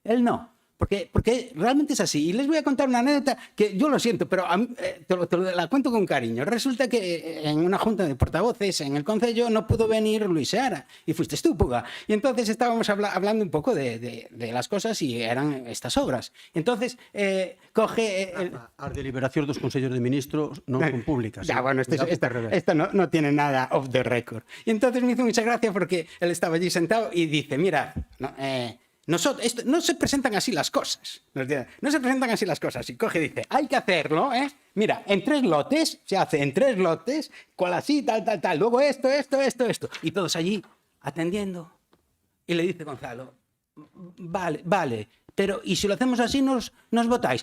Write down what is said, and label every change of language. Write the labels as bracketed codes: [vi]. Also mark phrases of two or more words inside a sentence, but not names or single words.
[es] Porque realmente es así. Y les voy a contar una anécdota que yo lo siento, pero la cuento con cariño. Resulta que en una junta de portavoces en el Concello no pudo venir Luis Seara y fuiste tú, Puga. Y entonces estábamos hablando un poco de las cosas y eran estas obras. Entonces coge... [gl] As deliberacións dos Consellos de Ministros non son públicas. [es] Ya, bueno, esto no tiene nada [en] off the record. [es] Y entonces me hizo mucha gracia porque él estaba allí sentado y dice, mira... no se presentan así las cosas. No se presentan así las cosas. Y coge y dice, hay que hacerlo, ¿eh? Mira, en 3 lotes, se hace en 3 lotes, cual así, tal. Luego esto. Y todos allí atendiendo. Y le dice Gonzalo, vale, pero ¿y si lo hacemos así nos votáis?